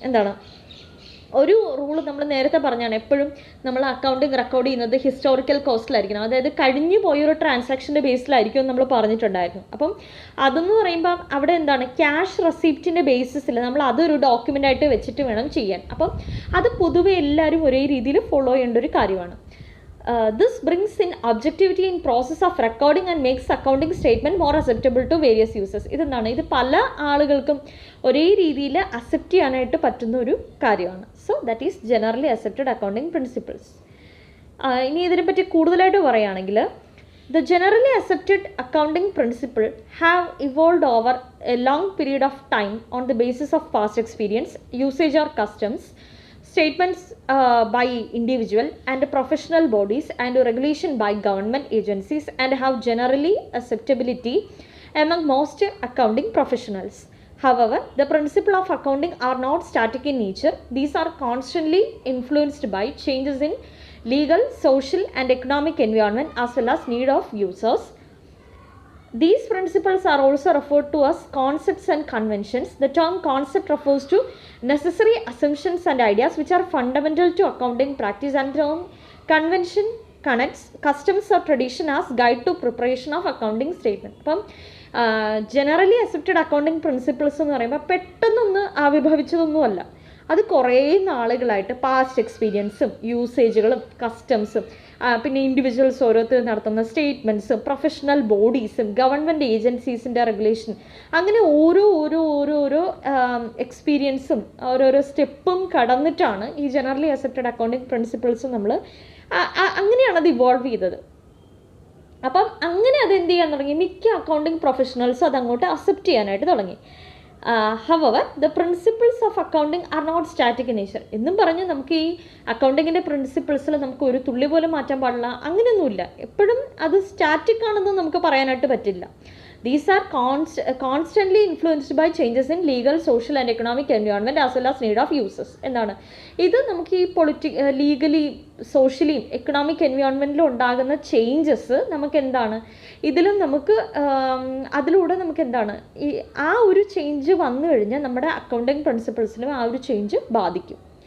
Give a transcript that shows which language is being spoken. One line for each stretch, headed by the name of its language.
Malayalam: എന്താണ് ഒരു റൂള് നമ്മൾ നേരത്തെ പറഞ്ഞാണ്, എപ്പോഴും നമ്മൾ അക്കൗണ്ടിങ് റെക്കോർഡ് ചെയ്യുന്നത് ഹിസ്റ്റോറിക്കൽ കോസ്റ്റിലായിരിക്കണം, അതായത് കഴിഞ്ഞു പോയൊരു ട്രാൻസാക്ഷൻ്റെ ബേസിലായിരിക്കും നമ്മൾ പറഞ്ഞിട്ടുണ്ടായിരുന്നു. അപ്പം അതെന്ന് പറയുമ്പം അവിടെ എന്താണ് ക്യാഷ് റെസിപ്റ്റിൻ്റെ ബേസിസിൽ നമ്മൾ അതൊരു ഡോക്യുമെൻ്റായിട്ട് വെച്ചിട്ട് വേണം ചെയ്യാൻ. അപ്പം അത് പൊതുവെ എല്ലാവരും ഒരേ രീതിയിൽ ഫോളോ ചെയ്യേണ്ട ഒരു കാര്യമാണ്.
English: This brings in objectivity in process of recording and makes accounting statement more acceptable to various users.
Malayalam: ഇതെന്താണ്? ഇത് പല ആളുകൾക്കും ഒരേ രീതിയിൽ അക്സെപ്റ്റ് ചെയ്യാനായിട്ട് പറ്റുന്ന ഒരു കാര്യമാണ്.
English: So that is generally accepted accounting principles.
Malayalam: ഇനി ഇതിനെപ്പറ്റി കൂടുതലായിട്ട് പറയുകയാണെങ്കിൽ
English: the generally accepted accounting principle have evolved over a long period of time on the basis of past experience, usage or customs, statements by individual and professional bodies and regulation by government agencies, and have generally acceptability among most accounting professionals. However, the principles of accounting are not static in nature. These are constantly influenced by changes in legal, social and economic environment as well as need of users. These principles are also referred to as concepts and conventions. The term concept refers to necessary assumptions and ideas which are fundamental to accounting practice, and term convention connects customs or tradition as guide to preparation of accounting statement.
Malayalam: അപ്പം generally accepted accounting principles എന്ന് പറയുമ്പോൾ പെട്ടെന്നൊന്ന് ആവിർഭവിച്ചതൊന്നുമല്ല. അത് കുറേ നാളുകളായിട്ട് past എക്സ്പീരിയൻസും യൂസേജുകളും കസ്റ്റംസും പിന്നെ individuals ഓരോരുത്തർ നടത്തുന്ന സ്റ്റേറ്റ്മെൻറ്റ്സും പ്രൊഫഷണൽ ബോഡീസും ഗവൺമെൻറ് ഏജൻസീസിൻ്റെ റെഗുലേഷൻ, അങ്ങനെ ഓരോ എക്സ്പീരിയൻസും ഓരോരോ സ്റ്റെപ്പും കടന്നിട്ടാണ് ഈ ജനറലി അക്സെപ്റ്റഡ് അക്കൗണ്ടിങ് പ്രിൻസിപ്പിൾസ് നമ്മൾ അങ്ങനെയാണ് അത് ഇവോൾവ് ചെയ്തത്. അപ്പം അങ്ങനെ അതെന്ത് ചെയ്യാൻ തുടങ്ങി? മിക്ക അക്കൗണ്ടിങ് പ്രൊഫഷണൽസും അതങ്ങോട്ട് അക്സെപ്റ്റ് ചെയ്യാനായിട്ട് തുടങ്ങി.
English: However, the principles of accounting are not static in nature.
Malayalam: എന്നും പറഞ്ഞ് നമുക്ക് ഈ അക്കൗണ്ടിങ്ങിൻ്റെ പ്രിൻസിപ്പിൾസിൽ നമുക്ക് ഒരു തുള്ളി പോലും മാറ്റാൻ പാടില്ല, അങ്ങനെയൊന്നുമില്ല. എപ്പോഴും അത് സ്റ്റാറ്റിക് ആണെന്ന് നമുക്ക് പറയാനായിട്ട് പറ്റില്ല.
English: These are constantly influenced by changes in legal, social and economic environment as well as need of users.
Malayalam: എന്താണ് ഇത് നമുക്ക് ഈ ലീഗലി സോഷ്യലിയും എക്കണോമിക് എൻവയോൺമെൻറ്റിലും ഉണ്ടാകുന്ന ചേഞ്ചസ് നമുക്ക് എന്താണ് ഇതിലും നമുക്ക് അതിലൂടെ നമുക്ക് എന്താണ് ഈ ആ ഒരു ചേഞ്ച് വന്നു കഴിഞ്ഞാൽ നമ്മുടെ അക്കൗണ്ടിങ് പ്രിൻസിപ്പിൾസിനും ആ ഒരു ചേഞ്ച് ബാധിക്കും.